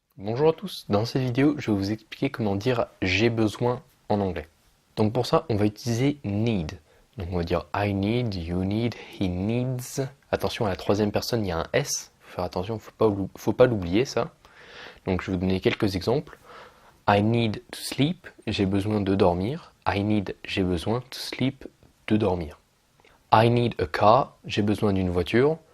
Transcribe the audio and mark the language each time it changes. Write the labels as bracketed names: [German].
[French] Bonjour à tous, dans cette vidéo je vais vous expliquer comment dire j'ai besoin en anglais. Donc pour ça on va utiliser need. Donc on va dire [English] I need, you need, he needs. [French] Attention à la troisième personne il y a un S, faut faire attention, faut pas l'oublier ça. Donc je vais vous donner quelques exemples. [English] I need to sleep, [French] j'ai besoin de dormir. [English] I need, [French] j'ai besoin [English] to sleep, [French] de dormir. [English] I need a car, [French] j'ai besoin d'une voiture.